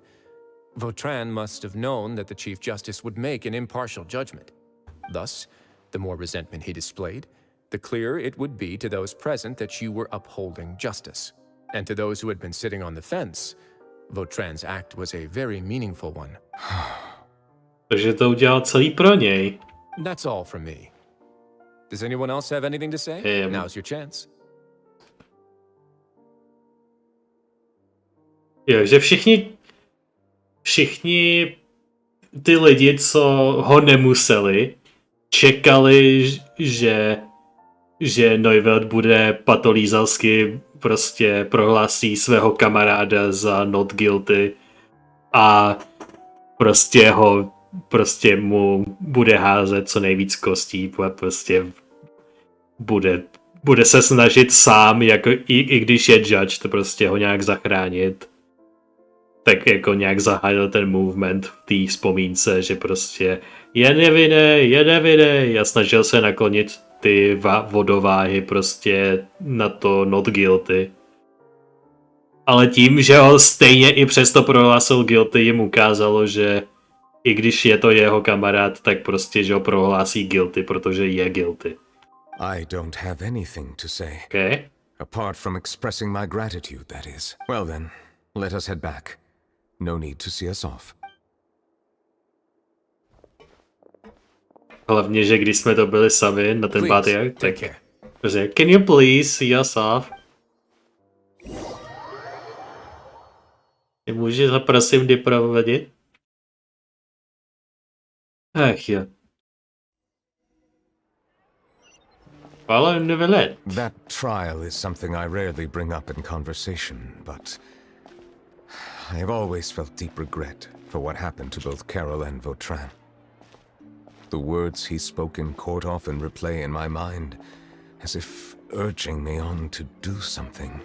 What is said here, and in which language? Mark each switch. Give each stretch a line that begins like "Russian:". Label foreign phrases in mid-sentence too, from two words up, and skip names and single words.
English: Vautrin must have known that the Chief Justice would make an impartial judgment. Thus, the more resentment he displayed, the clearer it would be to those present that you were upholding justice. And to those who had been sitting on the fence, Vautrin's act was a very meaningful one.
Czech: Takže to udělal celý pro něj.
English: That's all from me. Does anyone else have anything to say? Now's your chance.
Czech: Jo, že všichni ty lidi, co ho nemuseli, čekali, že Neuvilette bude patolízalsky prostě prohlásí svého kamaráda za
English: not guilty
Czech: a prostě mu bude házet co nejvíc kostí a prostě bude se snažit sám, jako i když je judge, to prostě ho nějak zachránit. Tak jako nějak zahájil ten movement v té vzpomínce, že prostě je nevinný a snažil se naklonit ty vodováhy prostě na to
English: not guilty.
Czech: Ale tím, že ho stejně i přesto prohlásil guilty, jim ukázalo, že i když je to jeho kamarád, tak prostě, že ho prohlásí guilty, protože je guilty.
English: I don't have anything to say. Okay. Apart from expressing my gratitude, that is. Well then, let us head back. No need to see us off.
Czech: Hlavně, že když jsme to byli sami na ten Páté, tak
English: can you please see us off?
Czech: Můžeš ho prosím doprovodit? Ach jo.
English: Follow Neuvilette. That trial is something I rarely bring up in conversation, but I have always felt deep regret for what happened to both Carol and Vautrin. The words he spoke in court often replay in my mind, as if urging me on to do something.